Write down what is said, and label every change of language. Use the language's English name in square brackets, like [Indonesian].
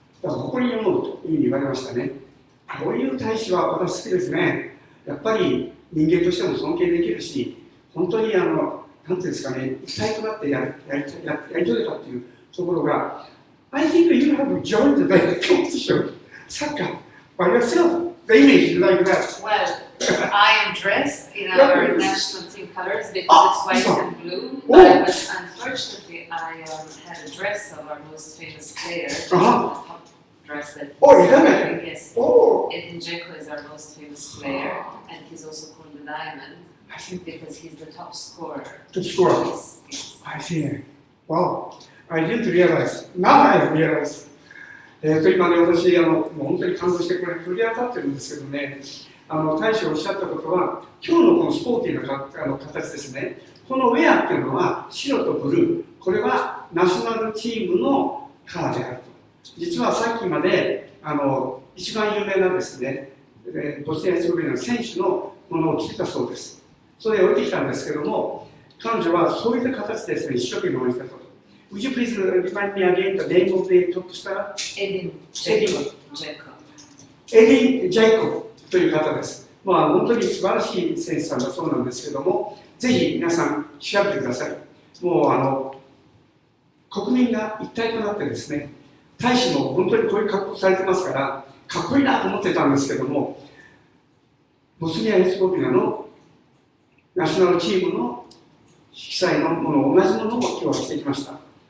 [Japanese] だから誇りに思うというふうに言われましたね。こういう大使は私好きですね。やっぱり人間としても尊敬できるし、本当になんていうんですかね、一体となってやり遂げたっていうところが、 [English] I think you have joined the competition, soccer, by yourself. The image like that. Well, I am dressed in our national team colors because it's white and blue. But unfortunately, I had a dress of our most famous player. Top dress that he's wearing. Yes. Edin Dzeko is our most famous player, and he's also called the Diamond because he's the top scorer. Top scorer. Yes. I see. Wow. I didn't realize. Now I realize. [Japanese] 今ね、私もう本当に感動してこれ振り当たってるんですけどね、大使がおっしゃったことは、今日のこのスポーティーな形ですね、このウェアっていうのは白とブルー、これはナショナルチームのカラーであると。実はさっきまで一番有名なですね、ボスニア・ヘルツェゴビナの選手のものを着てたそうです。それで置いてきたんですけども、彼女はそういった形でですね、一生懸命応援したと。 [English] Would you please remind me again the name of the top star? Edin Dzeko. [Japanese] Edin Dzeko という方です。本当に素晴らしい選手さんだそうなんですけども、ぜひ皆さん調べてください。もう国民が一体となってですね、大使も本当にこういう格好されてますから、かっこいいなと思ってたんですけども、ボスニア・ヘルツェゴビナのナショナルチームの色彩のもの、同じものを今日はしてきました。